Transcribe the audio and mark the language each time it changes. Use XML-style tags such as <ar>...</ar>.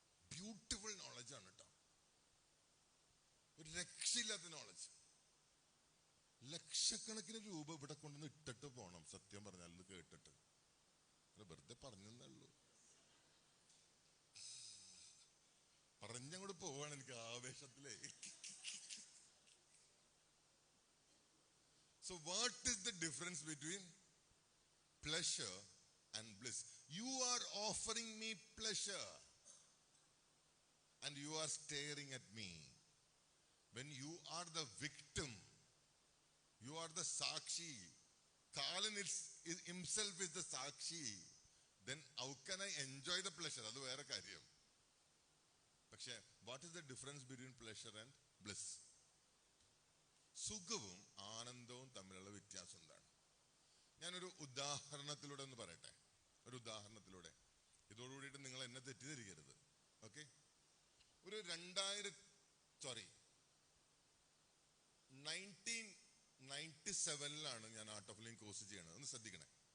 <ml>Beautiful knowledge ആണ് കേട്ടോ, ഒരു രക്ഷയില്ലാത്ത നോളജ്. ലക്ഷക്കണക്കിന് രൂപ ഇവിടെ കൊണ്ടുവന്ന് ഇട്ടിട്ട് പോണം. സത്യം പറഞ്ഞാൽ ഇത് കേട്ടിട്ട് വെറുതെ പറഞ്ഞെന്നുള്ളൂ, പറഞ്ഞങ്ങോട്ട് പോവാണ് എനിക്ക് ആവേശത്തിലേ.</ml> <en>So what is the difference between pleasure and bliss? You are offering me pleasure and you are staring at me. When you are the victim, you are the sakshi. Kalan himself is the sakshi. Then how can I enjoy the pleasure?</en> <ml>Adu vera karyam. പക്ഷേ</ml> <en>what is the difference between pleasure and bliss?</en> <ml>സുഖവും ആനന്ദവും തമ്മിലുള്ള വ്യത്യാസം എന്താണ്? ഞാനൊരു ഉദാഹരണത്തിലൂടെ ഒന്ന് പറയട്ടെ. ഒരു ഉദാഹരണത്തിലൂടെ. ഇതോടുകൂടിയിട്ട് നിങ്ങൾ എന്നെ തെറ്റിദ്ധരിക്കരുത്. ഓക്കെ? ഒരു 1997 ഞാൻ ആർട്ട് ഓഫ് ലിവിംഗ് കോഴ്സ് ചെയ്യണത്. ഒന്ന് ശ്രദ്ധിക്കണേ.</ml>